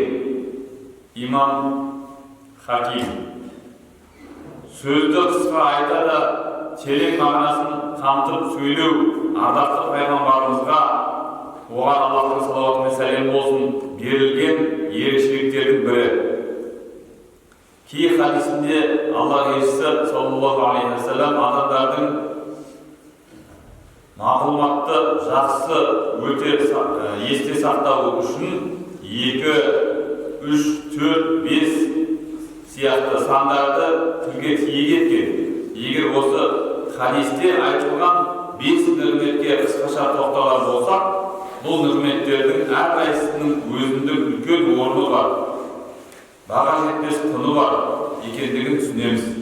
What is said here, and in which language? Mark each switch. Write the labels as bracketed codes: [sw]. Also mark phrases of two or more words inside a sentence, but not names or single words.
[kk] Имам Хаким сөзді қысқа айта да терең мағынасын қамтып сөйлеу ардақты пайғамбарымызға, оған Аллахтың салауаты мен сәлем болсын, берілген ерекшеліктердің бірі. Кей хадисінде Аллах елшісі [ar] صلى الله عليه وسلم [kk] адамдардың мағлұматты жақсы өте есте сақтауы үшін 2, 3, 4, 5 сияқты сандарды тілге тиек еткен. Егер осы хадисте айтылған 5 нығметке қысқаша тоқталар болсақ, бұл нығметтердің әрқайсысының өзіндік үлкен орны бар, баға жетпес құны бар екендігін түсінеміз.